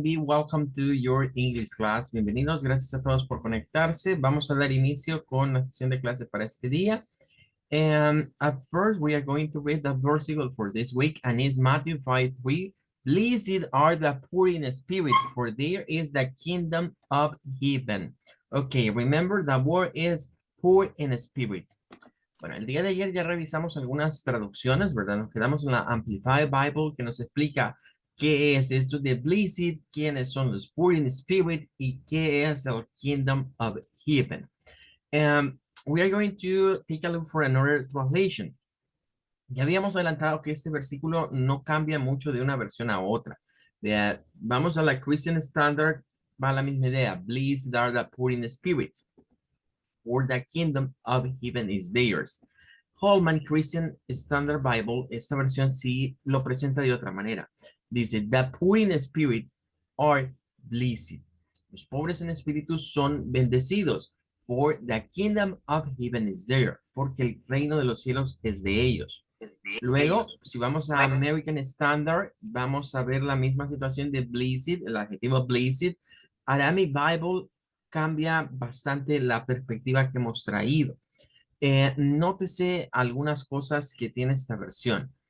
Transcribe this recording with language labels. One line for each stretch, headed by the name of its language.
English: Be welcome to your English class.
Spanish: Bienvenidos, gracias a todos por conectarse. Vamos a dar inicio con la sesión de clase para este día.
English: And at first, we are going to read the versicle for this week, and it's Matthew 5:3. Blessed are the poor in spirit, for there is the kingdom of heaven. Okay, remember the word is poor in spirit.
Spanish: Bueno, el día de ayer ya revisamos algunas traducciones, ¿verdad? Nos quedamos en la Amplified Bible que nos explica qué es esto de Blessed, quiénes son los poor in spirit y qué es el Kingdom of Heaven.
English: We are going to take a look for another translation.
Spanish: Ya habíamos adelantado que este versículo no cambia mucho de una versión a otra. Vamos a la Christian Standard, va la misma idea.
English: Blessed are the poor in spirit, for the kingdom of heaven is theirs.
Spanish: Holman Christian Standard Bible, esta versión sí lo presenta de otra manera. Dice,
English: the poor in spirit are blessed.
Spanish: Los pobres en espíritu son bendecidos.
English: For the kingdom of heaven is there.
Spanish: Porque el reino de los cielos es de ellos. Luego, si vamos a American Standard, vamos a ver la misma situación de blessed, el adjetivo blessed. Aramaic Bible cambia bastante la perspectiva que hemos traído. Nótese algunas cosas que tiene esta versión.